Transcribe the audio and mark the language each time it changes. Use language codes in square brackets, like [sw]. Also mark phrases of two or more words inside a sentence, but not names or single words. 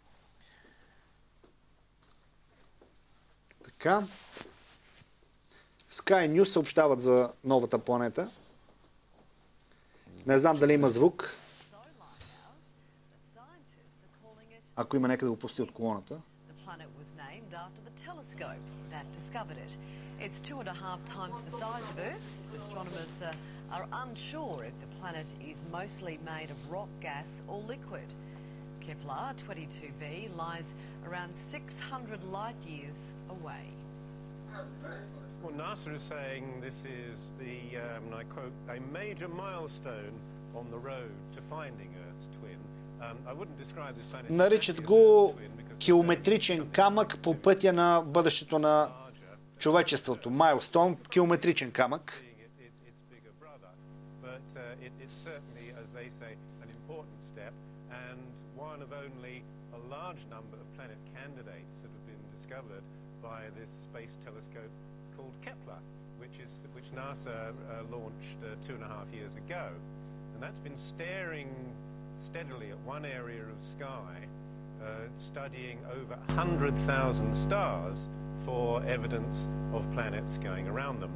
[bg] Така. Sky News съобщават за новата планета. Не знам дали има звук. Ако има, нека да го пусти от колоната. [en] It's 2.5 times the size of Earth. Astronomers are unsure if the planet is mostly made of rock, gas or liquid. Kepler 22b lies around 600 light years away. Well, NASA is saying this is the, and I quote, a major milestone on the road to finding Earth's twin. I wouldn't describe this planet. [bg] Наричат го километричен камък по пътя на бъдещето на човечеството. Майлстоун, километричен камък. [en] By this space telescope called Kepler, which NASA launched 2.5 years ago, and that's been staring steadily at one area of sky, studying over 100,000 stars for evidence of planets going around them.